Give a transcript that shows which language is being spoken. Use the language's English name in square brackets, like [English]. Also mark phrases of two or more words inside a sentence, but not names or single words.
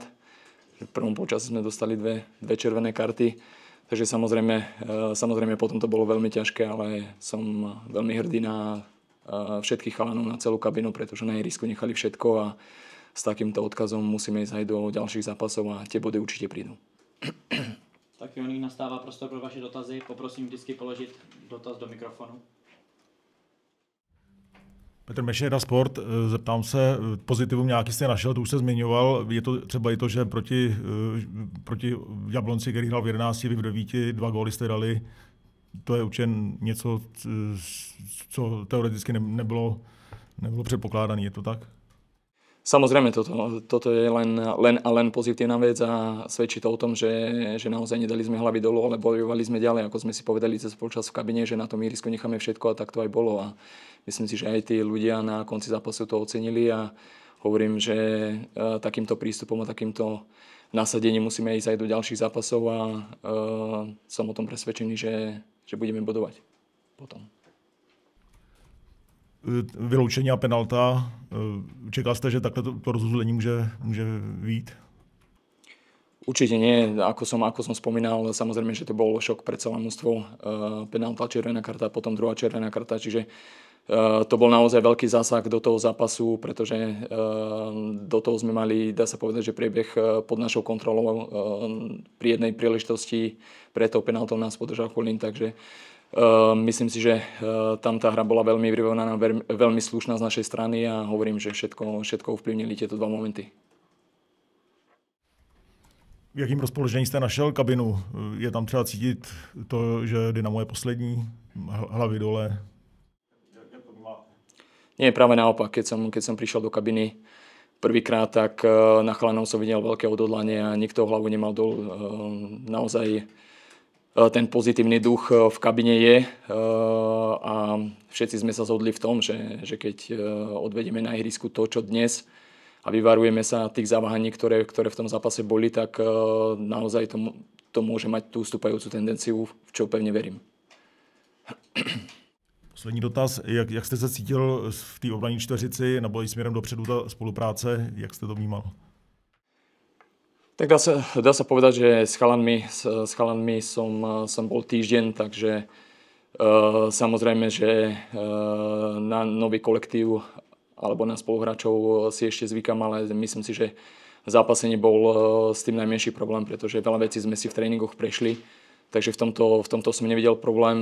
[Slovak] V prvom polčase sme dostali dve červené karty. Takže samozrejme potom to bolo veľmi ťažké, ale som veľmi hrdý na všetkých chalanov, na celú kabinu, pretože na ihrisku nechali všetko a s takýmto odkazom musíme ísť aj do ďalších zápasov a tie body určite prídu. [Czech] Tak nyní nastává prostor pro vaše dotazy. Poprosím vždycky položit dotaz do mikrofonu. Petr Mešera, Sport, zeptám se, pozitivum nějaký jste našel, to už se zmiňoval, je to třeba i to, že proti Jablonci, který hrál v 11, vy v 9, 2 góly jste dali, to je určitě něco, co teoreticky nebylo předpokládané, je to tak? [Slovak] Samozrejme, toto je len pozitívna vec a svedčí to o tom, že naozaj nedali sme hlavy dolu, ale bojovali sme ďalej, ako sme si povedali cez polčas v kabine, že na tom ihrisku necháme všetko a tak to aj bolo. A myslím si, že aj tí ľudia na konci zápasu to ocenili a hovorím, že takýmto prístupom a takýmto nasadením musíme ísť aj do ďalších zápasov a som o tom presvedčený, že budeme bodovať potom. [Czech] Vyloučení a penalta. Čekal jste, že takhle to rozhodnutí může vyjít? [Slovak] Určite nie. Ako som spomínal, samozrejme, že to bol šok pre celé mužstvo. Penalta, červená karta, potom druhá červená karta. Čiže to bol naozaj veľký zásah do toho zápasu, pretože do toho sme mali, dá sa povedať, že priebeh pod našou kontrolou. Pri jednej príležitosti pre tou penaltou nás podržal Chulín, takže myslím si, že tam tá hra bola veľmi vyrovnaná, veľmi slušná z našej strany a hovorím, že všetko ovplyvnili tieto dva momenty. [Czech] V jakým rozpoložení jste našel kabinu? Je tam třeba cítit to, že Dynamo je poslední, hlavy dole? [Slovak] Nie, práve naopak. Keď som prišiel do kabiny prvýkrát, tak na chalanov som videl veľké odhodlanie a nikto hlavu nemal dolu. Naozaj ten pozitívny duch v kabine je a všetci sme sa zhodli v tom, že keď odvedieme na ihrisku to, čo dnes a vyvarujeme sa tých zaváhaní, ktoré v tom zápase boli, tak naozaj to môže mať tú stúpajúcu tendenciu, v čo pevne verím. [Czech] Poslední dotaz. Jak jste se cítil v té obraní čtveřici nebo i směrem dopředu ta spolupráce? Jak jste to vnímal? [Slovak] Tak dá sa povedať, že s chalanmi som bol týždeň, takže samozrejme, že na nový kolektív alebo na spoluhráčov si ešte zvykam, ale myslím si, že v zápase nebol s tým najmenší problém, pretože veľa vecí sme si v tréningoch prešli, takže v tomto som nevidel problém.